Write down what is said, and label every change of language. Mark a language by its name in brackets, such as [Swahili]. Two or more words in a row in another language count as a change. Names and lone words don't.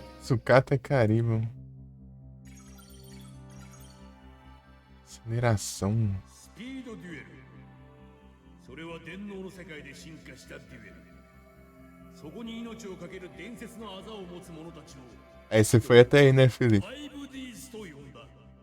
[Portuguese] Sucata Caribou. Aceleração. [Japanese] スピードデュエル。それは電脳の世界で進化したデュエル。そこに命をかける伝説の技を持つ者たちを [Portuguese] Aí você foi até aí, né, Felipe? [Japanese] 5Ds と呼んだ。